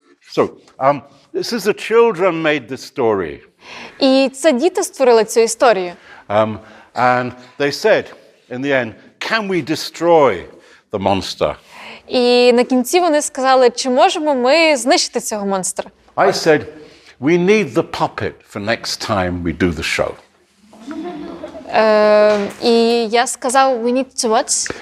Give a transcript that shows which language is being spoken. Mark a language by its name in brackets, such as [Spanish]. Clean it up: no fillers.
[English] So, this is the children made this story. [Ukrainian] І це діти створили цю історію. [English] And they said, in the end, can we destroy the monster? [Ukrainian] І на кінці вони сказали, чи можемо ми знищити цього монстра? [English] I said, we need the puppet for next time we do the show. [Ukrainian] І я сказав, [English] we need to what?